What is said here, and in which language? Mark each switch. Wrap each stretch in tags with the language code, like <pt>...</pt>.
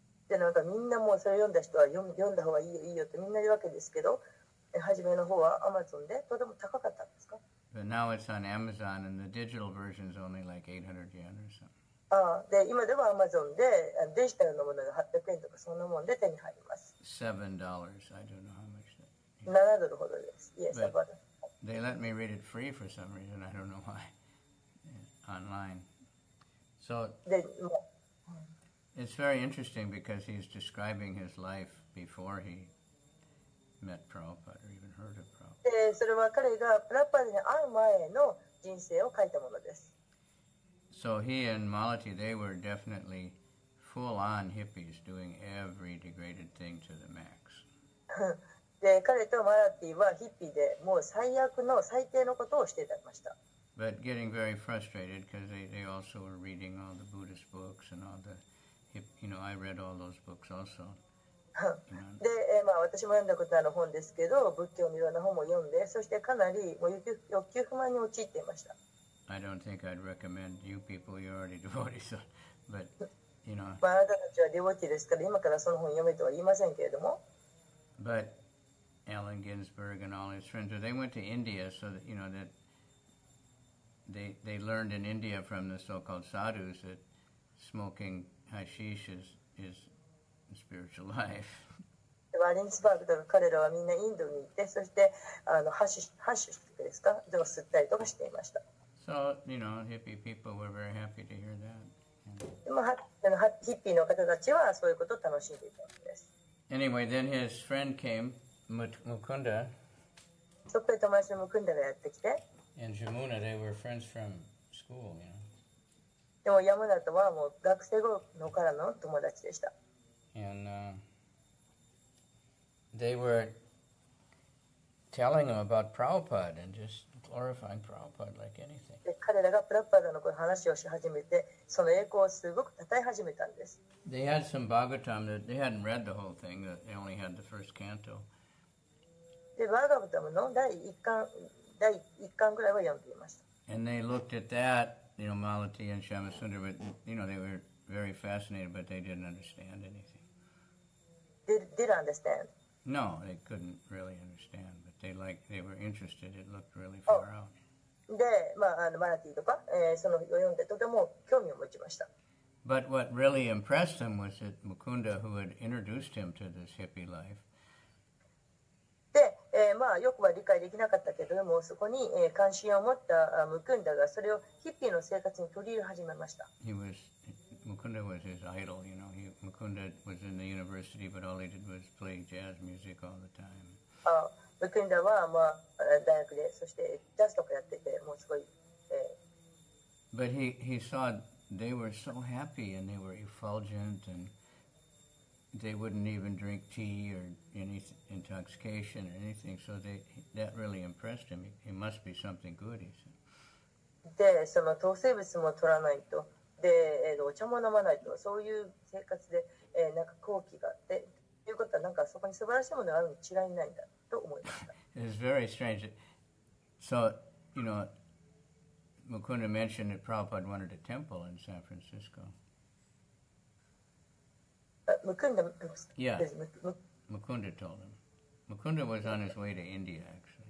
<ja>で、なんかみんなもうそれ読んだ人は読んだ方がいいよいいよってみんな言うわけですけど、初めの方は Amazon でとても高かったんですか？</ja> <en>But now it's on Amazon and the digital version is only like 800 yen or something.</en> <ja>で、今では Amazon でデジタルのものが800円とかそんなもんで手に入ります。</ja> <en>$7, I don't know how much that.</en> <ja>7ドルほどです。</ja> <en>Yes, But they let me read it free for some reason, I don't know why, online. So it's very interesting because he's describing his life before he met Prabhupada or even heard of Prabhupada.</en> <ja>で、それは彼がプラッパーに会う前の人生を書いたものです。</ja> <en>So he and Malati, they were definitely full-on hippies doing every degraded thing to the max.</en> <ja>で、彼とマラティはヒッピーでもう最悪の最低のことをしていました。</ja> <en>But getting very frustrated because they also were reading all the Buddhist books and all the, I read all those books also.</en> <ja>で、私も読んだことある本ですけど、仏教のいろんな本も読んで、そしてかなりもう欲求不満に陥っていました。</ja> <en>I don't think I'd recommend you people, you're already devotees, but,</en> <ja>あなたたちはデボティですから、今からその本読めとは言いませんけれども。</ja> <en>But Allen Ginsberg and all his friends, they went to India so that, that they learned in India from the so-called sadhus that smoking hashish is spiritual life.</en> <ja>ワリンスバーグとか彼らはみんなインドに行って、そしてハッシュですか、を吸ったりとかしていました。</ja> <en>So, hippie people were very happy to hear that.</en> <ja>でもヒッピーの方たちはそういうことを楽しんでいたわけです。</ja> <en>Anyway, then his friend came, Mukunda.</en> <ja>そこで友達のムクンダがやってきて、</ja> <en>And Jamuna, they were friends from school,</en> <ja>でもヤムナとはもう学生頃のからの友達でした。</ja> <en>And they were telling him about Prabhupada and just glorifying Prabhupada like anything.</en> <ja>で彼らがプラッパーダの話をし始めて、その栄光をすごく称え始めたんです。</ja> <en>They had some Bhagavatam that they hadn't read the whole thing, that they only had the first canto.</en> <ja>で、バーガブタムの第1巻ぐらいは読んでいました。</ja> <en>And they looked at that, Malati and Shamasundar, but, they were very fascinated, but they didn't understand anything. Did understand? No, they couldn't really understand, but they were interested. It looked really far out.</en> <ja>で、マナティとか、その読んでとても興味を持ちました。</ja> <en>But what really impressed them was that Mukunda, who had introduced him to this hippie life,</en> <ja>で、よくは理解できなかったけれども、そこに、関心を持ったムクンダがそれをヒッピーの生活に取り入れ始めました。</ja> <en>Mukunda was his idol, Mukunda was in the university, but all he did was play jazz music all the time.</en> <ja>ムクンダは、大学で、そしてジャズとかやってて、もうすごい。</ja> <en>But he saw they were so happy and they were effulgent and they wouldn't even drink tea or any intoxication or anything, so that really impressed him. It must be something good, he said.</en> <ja>で、その糖生物も取らないと、で、お茶も飲まないと、そういう生活で、なんか好奇があって、ということはなんかそこに素晴らしいものがあるに違いないんだと思いました。</ja> <en>It was very strange. So, Mukunda mentioned that Prabhupada wanted a temple in San Francisco. Mukunda? Yeah, Mukunda told him. Mukunda was on his way to India, actually.</en>